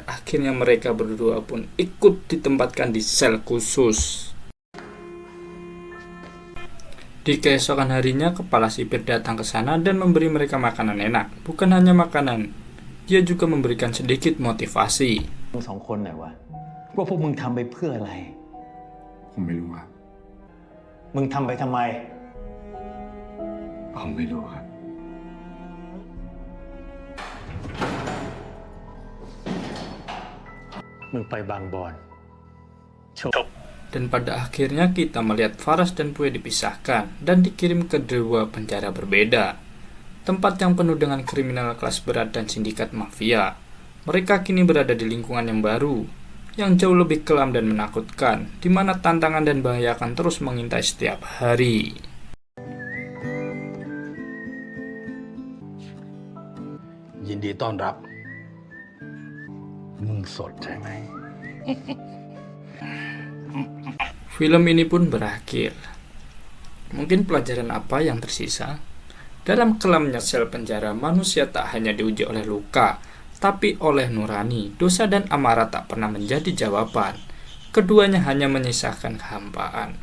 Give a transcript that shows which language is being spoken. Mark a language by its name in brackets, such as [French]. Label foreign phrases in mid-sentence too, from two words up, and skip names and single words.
[Indonesian] Akhirnya mereka berdua pun ikut ditempatkan di sel khusus. Di keesokan harinya, kepala sipir datang ke sana dan memberi mereka makanan enak. Bukan hanya makanan, dia juga memberikan sedikit motivasi. [Thai] มึงสองคนหน่อยวะว่าพวกมึงทำไปเพื่ออะไร ผมไม่รู้ครับ มึงทำไปทำไม ผมไม่รู้ครับ มึงไปบางบอนจบ [Indonesian] Dan pada akhirnya kita melihat Faras dan Pue dipisahkan dan dikirim ke dua penjara berbeda. Tempat yang penuh dengan kriminal kelas berat dan sindikat mafia. Mereka kini berada di lingkungan yang baru, yang jauh lebih kelam dan menakutkan, di mana tantangan dan bahaya akan terus mengintai setiap hari. [Thai] ยินดีต้อนรับ มึงสดใช่ไหม [Indonesian] Film ini pun berakhir. Mungkin pelajaran apa yang tersisa? Dalam kelamnya sel penjara, manusia tak hanya diuji oleh luka, tapi oleh nurani. Dosa dan amarah tak pernah menjadi jawaban. Keduanya hanya menyisakan kehampaan.